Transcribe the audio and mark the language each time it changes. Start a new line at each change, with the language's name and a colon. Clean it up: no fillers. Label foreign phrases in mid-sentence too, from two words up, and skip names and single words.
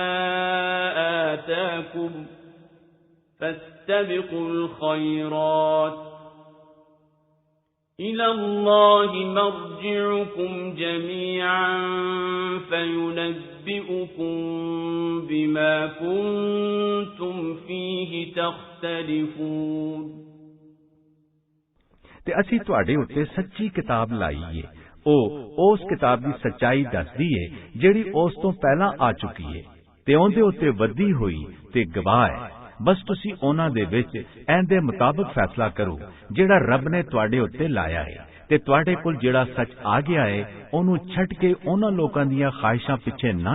Arabic: آتاكم فاستبقوا الخيرات إلى الله مرجعكم جميعا فينبئكم بما كنتم فيه تختلفون
Punjabi: ਤੇ ਅਸੀਂ ਤੁਹਾਡੇ ਉੱਤੇ ਸੱਚੀ ਕਿਤਾਬ ਲਾਈ ਏ ਉਹ ਉਸ ਕਿਤਾਬ ਦੀ ਸੱਚਾਈ ਦੱਸਦੀ ਏ ਜਿਹੜੀ ਉਸ ਤੋਂ ਪਹਿਲਾਂ ਆ ਚੁੱਕੀ ਏ ਤੇ ਉਹਦੇ ਉੱਤੇ ਵੱਧੀ ਹੋਈ ਤੇ ਗਵਾਹ ਹੈ ਬਸ ਤੁਸੀਂ ਉਹਨਾਂ ਦੇ ਵਿੱਚ ਇਹਦੇ ਮੁਤਾਬਕ ਫੈਸਲਾ ਕਰੋ ਜਿਹੜਾ ਰੱਬ ਨੇ ਤੁਹਾਡੇ ਉੱਤੇ ਲਾਇਆ ਹੈ ਤੇ ਤੁਹਾਡੇ ਕੋਲ ਜਿਹੜਾ ਸੱਚ ਆ ਗਿਆ ਹੈ ਉਹਨੂੰ ਛੱਡ ਕੇ ਉਹਨਾਂ ਲੋਕਾਂ ਦੀਆਂ ਖਾਹਿਸ਼ਾਂ ਪਿੱਛੇ ਨਾ